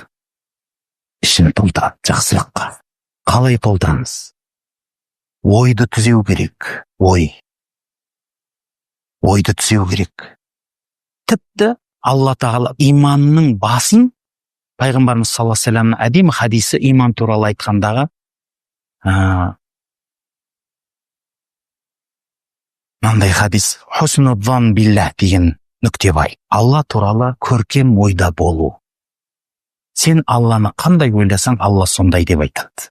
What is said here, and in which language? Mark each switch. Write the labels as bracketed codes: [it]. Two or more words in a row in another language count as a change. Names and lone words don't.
[kk] Ішін толтырады жақсылыққа. Қалай толтырамыз? Ойды түзеу керек. Ойды түзеу керек. Тіпті Алла Тағала иманның басын, пайғамбарымыз [ar] صلى الله عليه وسلم [kk] әдемі хадисі иман туралы айтқандағы мынандай хадис, [ar] حسن الظن بالله [kk] деген нүкте бар. Алла туралы көркем ойда болу. Сен Алланы қандай ойласаң, Алла сондай деп айтады.